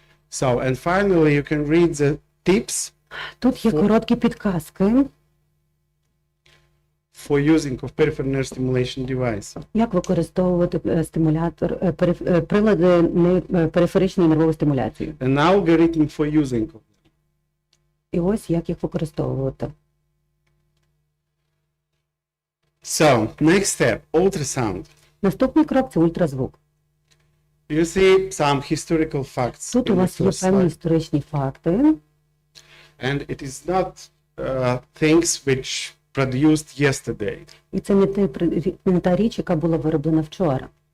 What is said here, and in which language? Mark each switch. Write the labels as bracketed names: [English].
[English] So, and finally you can read the tips [Ukrainian] Тут є короткі підказки, [English] for using of peripheral nerve stimulation device. [Ukrainian] як використовувати стимулятор, прилади периферичної нервової стимуляції. [English] An algorithm for using of them. [Ukrainian] І ось як їх використовувати. [English] So, next step, ultrasound. [Ukrainian] Наступний крок – це ультразвук. [English] You see some historical facts [Ukrainian] Тут у [English] in the [Ukrainian] вас є [English] first [Ukrainian] певні [English] slide. [Ukrainian] історичні факти. [English] And it is not things which produced yesterday. І це не та річ, яка була вироблена вчора.